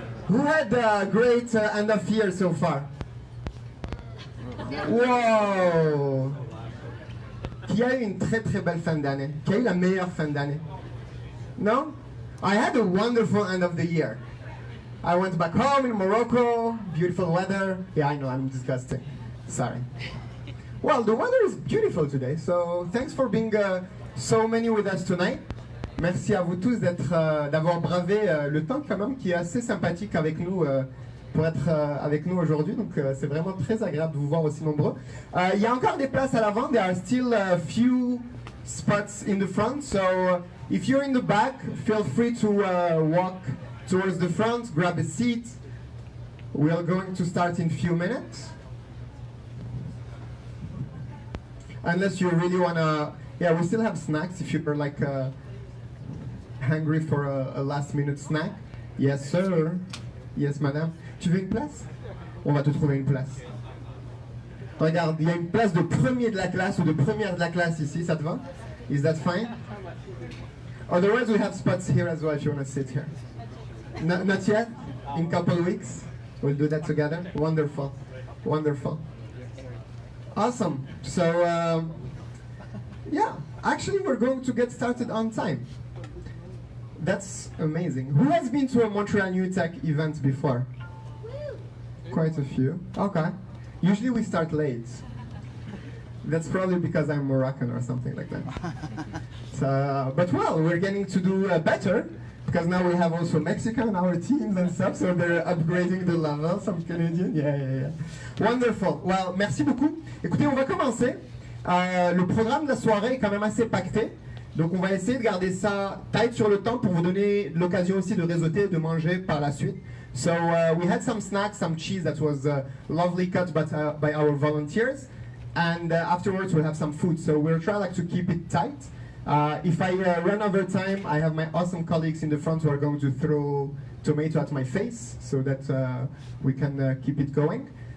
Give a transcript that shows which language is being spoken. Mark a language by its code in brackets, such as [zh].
[en] Who had a great end of year so far? Wow! [fr] Qui a eu une très très belle fin d'année? Qui a eu la meilleure fin d'année? [en] No? I had a wonderful end of the year. I went back home in Morocco, beautiful weather. Yeah, I know, I'm disgusting. Sorry. Well, the weather is beautiful today, so thanks for being so many with us tonight. [fr] Merci à vous tous d'avoir bravé le temps quand même qui est assez sympathique avec nous pour être avec nous aujourd'hui. Donc c'est vraiment très agréable de vous voir aussi nombreux. Il y a encore des places à l'avant. [en] There are still a few spots in the front. So if you're in the back, feel free to walk towards the front, grab a seat. We are going to start in a few minutes. Unless you really want to... Yeah, we still have snacks if you're like hungry for a last minute snack. Yes, sir. Yes, madame. [fr] Tu veux une place? On va te trouver une place. Regarde, il y a une place de premier de la classe ou de première de la classe ici, ça te va? [en] Is that fine? Otherwise, we have spots here as well if you want to sit here. Not yet? In a couple of weeks? We'll do that together? Wonderful. Wonderful. Awesome. So, yeah, actually we're going to get started on time. That's amazing. Who has been to a Montreal NewTech event before? Quite a few. Okay. Usually we start late. That's probably because I'm Moroccan or something like that. So, but well, we're getting to do better because now we have also Mexican on our teams and stuff, so they're upgrading the level. Some Canadian, yeah. Wonderful. Well, [fr] merci beaucoup. Écoutez, on va commencer. Le programme de la soirée est quand même assez pacté. Donc on va essayer de garder ça tight sur le temps pour vous donner l'occasion aussi de réseauter et de manger par la suite. [en] So we had some snacks, some cheese that was lovely cut by our volunteers. And afterwards we'll have some food. So we'll try to keep it tight. If I run over time, I have my awesome colleagues in the front who are going to throw tomato at my face so that we can keep it going.